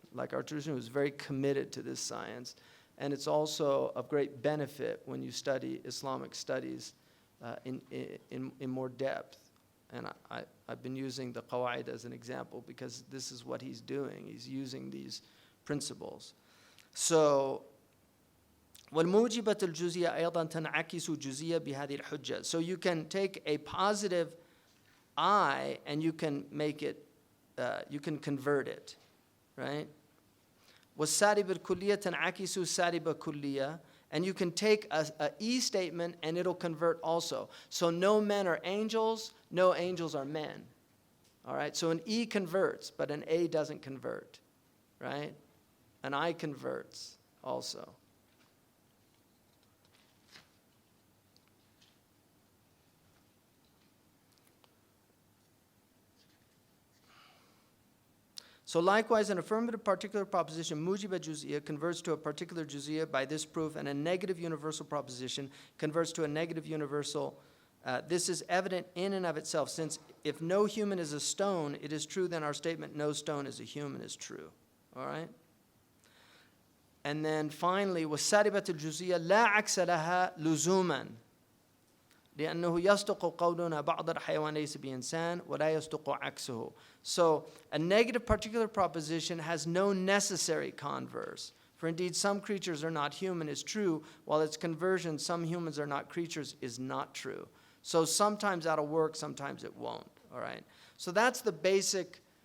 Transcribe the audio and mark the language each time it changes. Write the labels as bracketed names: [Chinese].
[English] Like our tradition was very committed to this science. And it's also of great benefit when you study Islamic studies in more depth. And I've been using the Qawaid as an example because this is what he's doing. He's using these principles. [Arabic] So, والموجبة الجزئية أيضا تنعكس جزئية بهذه الحجة. [English] So you can take a positive I and you can make it, you can convert it, right? [Arabic] والسالب الكلية تنعكس سالب كلية. [English] And you can take a E statement and it'll convert also. So no men are angels, no angels are men. All right, so an E converts, but an A doesn't convert, right? An I converts also. So likewise, an affirmative particular proposition, mujiba juz'iyya, converts to a particular juz'iyya by this proof, and a negative universal proposition converts to a negative universal. This is evident in and of itself, since if no human is a stone, it is true, then our statement, no stone is a human, is true. All right? [Arabic] And then finally, وَالسَّارِبَةُ الْجُزْئِيَّةُ لَا عَكْسَ لَهَا لُزُومًا لأنه يصدق قولنا بعض الحيوان ليس بإنسان ولا يصدق عكسه. [English] So a negative particular proposition has no necessary converse. For indeed some creatures are not human is true, while its conversion, some humans are not creatures, is not true. So sometimes that'll work, sometimes it won't. All right. So that's the basic.